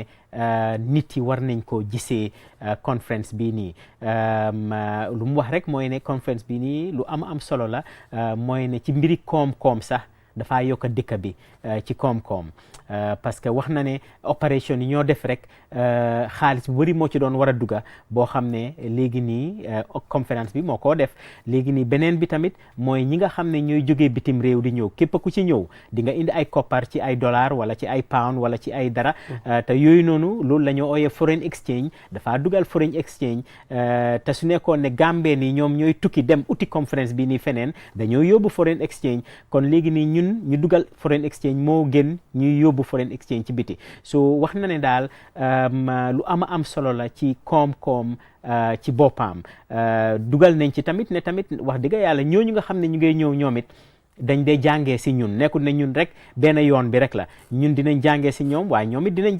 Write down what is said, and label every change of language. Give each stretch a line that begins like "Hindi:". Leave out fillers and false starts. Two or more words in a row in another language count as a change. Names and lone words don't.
Wolof: nit yi war nañ koo gisee conférence bii nii lu mu wax rek mooy ne conférence bii nii lu am solo la mooy ne ci mbiri koom-koom sax dafaa yokk dëkk bi ci koom-koom
French: parce que
Wolof: wax na ne opération yi ñoo def rek xaalis bu bëri moo ci doon war a dugga boo xam ne léegi nii conférence bi moo koo def léegi nii beneen bi tamit mooy ñi nga xam ne ñooy jógee bitim réew di ñëw képp ku ci ñëw di nga indi ay koppar ci ay dollar wala ci ay pound wala ci ay dara te yooyu noonu loolu la ñoo ooyee
English: foreign exchange
Wolof: dafaa dugal
English: foreign exchange
Wolof: te su nekkoon ne Gambie nii ñoom ñooy tukki dem uti conférence bi nii feneen dañoo yóbbu
English: foreign exchange
Wolof: kon léegi nii ñun ñu dugal
English: foreign exchange
Wolof: moo gën ñuy yóbbu
English: foreign exchange
Wolof: ci biti so wax na ne daal lu am solo la ci koom-koom ci boppam dugal nañ ci tamit ne tamit wax dëgg yàlla ñooñu nga xam ne ñu ngay ñëw ñoom it dañ dee jàngee si ñun nekkul ne ñun rek benn yoon bi rek la ñun dinañ jàngee si ñoom waaye ñoom it dinañ